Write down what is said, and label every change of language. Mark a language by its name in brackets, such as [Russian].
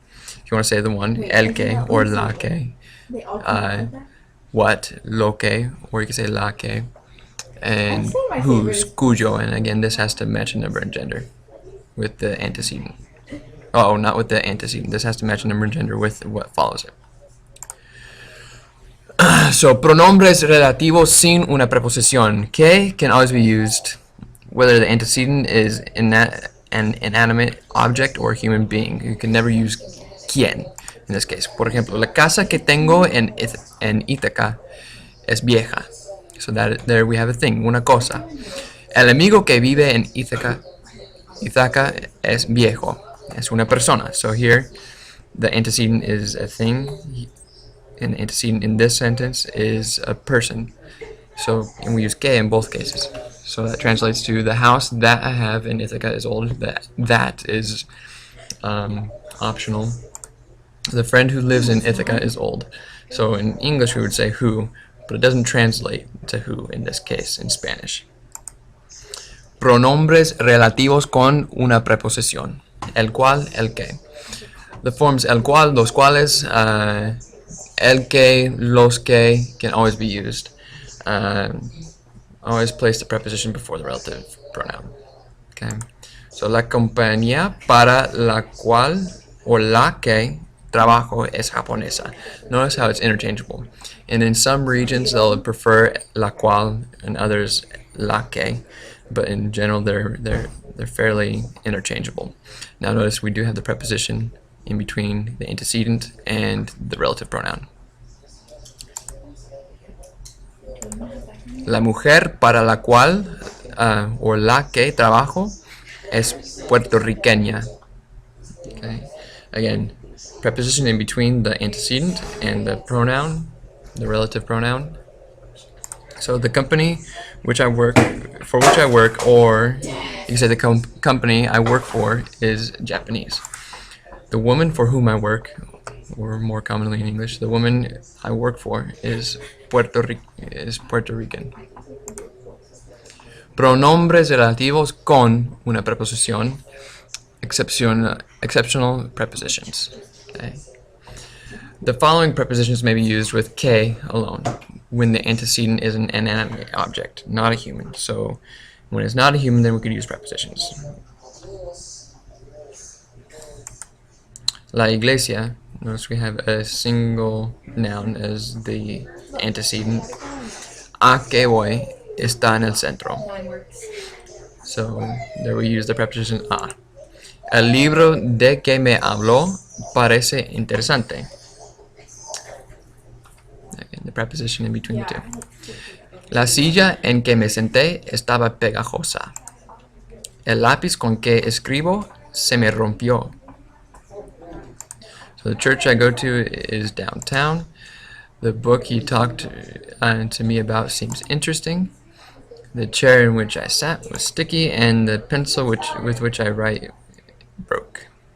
[English] If you want to say the one, el que or la que. What, lo que, or you can say la que. And whose, cuyo. And again, this has to match a number and gender with the antecedent. Oh, not with the antecedent. This has to match a number and gender with what follows it. [Spanish] So, pronombres relativos sin una preposición. [English] Que can always be used whether the antecedent is an inanimate object or a human being. You can never use quien in this case. [Spanish] Por ejemplo, la casa que tengo en Ítaca es vieja. [English] So there we have a thing, [Spanish] una cosa. El amigo que vive en Ítaca es viejo. Es una persona. [English] So here, the antecedent is a thing, and the antecedent in this sentence is a person. So, and we use que in both cases. So that translates to the house that I have in Ithaca is old. That is optional. The friend who lives in Ithaca is old. So in English we would say who, but it doesn't translate to who in this case in Spanish. [Spanish] Pronombres relativos con una preposición. [English] El cual, el que. The forms el cual, los cuales, el que, los que can always be used. Always place the preposition before the relative pronoun. Okay. [Spanish] So la compañía para la cual o la que trabajo es japonesa. [English] Notice how it's interchangeable. And in some regions they'll prefer la cual and others la que, but in general they're fairly interchangeable. Now notice we do have the preposition in between the antecedent and the relative pronoun. [Spanish] La mujer para la cual o la que trabajo es puertorriqueña. [English] Okay. Again, preposition in between the antecedent and the pronoun, the relative pronoun. So the company which I work or you can say the company I work for is Japanese. The woman for whom I work, or more commonly in English, the woman I work for is Puerto Rican. [Spanish] Pronombres relativos con una preposición, [English] exceptional prepositions. Okay. The following prepositions may be used with que alone when the antecedent is an inanimate object, not a human. So when it's not a human, then we could use prepositions. [Spanish] La iglesia, [English] notice we have a single noun as the antecedent. [Spanish] A que voy está en el centro. [English] So there we use the preposition a. [Spanish] El libro de que me habló parece interesante. [English] Again, the preposition in between the two. [Spanish] La silla en que me senté estaba pegajosa. El lápiz con que escribo se me rompió. [English] So the church I go to is downtown. The book he talked to me about seems interesting. The chair in which I sat was sticky, and the pencil with which I write broke.